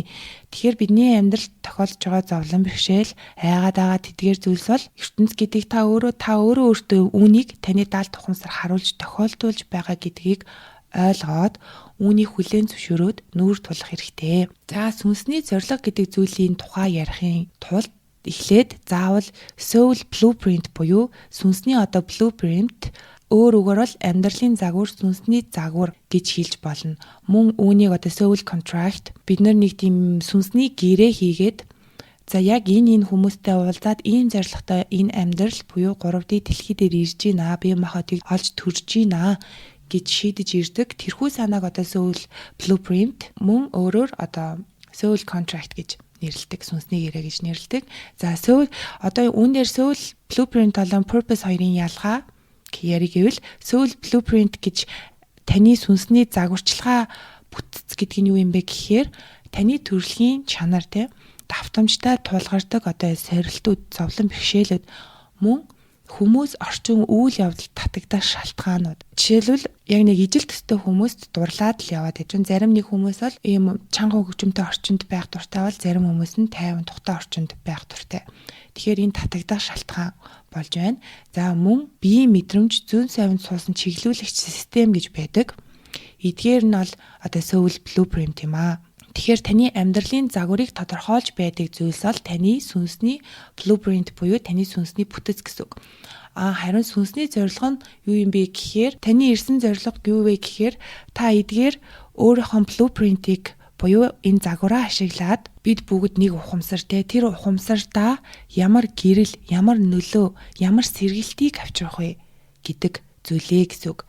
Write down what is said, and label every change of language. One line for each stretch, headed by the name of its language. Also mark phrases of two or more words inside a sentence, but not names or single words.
Mongolian: Тэгэхээр бидний амьдралд тохиолдож байгаа зовлон бэрхшээл, айгаад байгаа тэдгээр зүйлс бол ертөнц гэдэг та өөрөө үүнийг таны даалт ухамсар харуулж тохиолдуулж байгаа гэдгийг ойлгоод үүнийг хүлээн зөвшөөрөөд нүүр тулах хэрэгтэй. За сүнсний зорилго гэдэг зүйлийн тухай ярихын тулд эхлээд заавал
English: soul blueprint
Mongolian: буюу сүнсний одоо blueprint өөр үгээр бол амьдралын загвар, сүнсний загвар гэж хэлж болно. Мөн үүнийг одоо
English: soul contract
Mongolian: бид нэг тийм сүнсний гэрээ хийгээд за яг энэ хүмүүстэй уулзаад ийм зорилготой энэ амьдрал буюу 3D дэлхий дээр ирж гинэ, бие махбодыг олж төрж гинэ гэж шийдэж ирдэг. Тэрхүү санааг одоо
English: soul blueprint
Mongolian: мөн өөрөөр одоо
English: soul contract
Mongolian: гэж нэрлэдэг, сүнсний гэрээ гэж нэрлэдэг. За soul одоо үүнээр
English: soul blueprint
Mongolian: болон purpose хоёрын ялгаа яриг гэвэл
English: soul blueprint
Mongolian: гэж таны сүнсний загварчилгаа бүтц гэдэг нь юу юм бэ гэхээр таны төрөлхийн чанар давтамжтай тулгардаг одоо сорилтууд, зовлон бэрхшээлүүд мөн хүмүүс орчин үйл явдал татагдах шалтгаанууд. Жишээлбэл яг нэг ижил төстэй хүмүүст дурлаад л яваад байж. Зарим нэг хүмүүс бол ийм чанга хөгжмөнтэй орчинд байх дуртай бол зарим хүмүүс нь тайван тухтай орчинд байх дуртай. Тэгэхээр энэ татагдах шалтгаан болж байна. За мөн биеийн мэдрэмж зүүн совинд суусан чиглүүлэгч систем гэж байдаг. Эдгээр нь бол одоо
English: soul blueprint
Mongolian: юм аа. Тэгэхээр таны амьдралын загварыг тодорхойлж байдаг зүйлс бол таны сүнсний blueprint буюу таны сүнсний бүтэц гэсэн үг. Харин сүнсний зорилго нь юу юм бэ гэхээр таны ирсэн зорилго юу вэ гэхээр та эдгээр өөрийнхөө blueprint-ийг буюу энэ загвараа ашиглаад бид бүгд нэг ухамсар тэр ухамсартаа ямар гэрэл, ямар нөлөө, ямар сэргэлтийг авчрах вэ гэдэг зүйлээ гэсэн үг.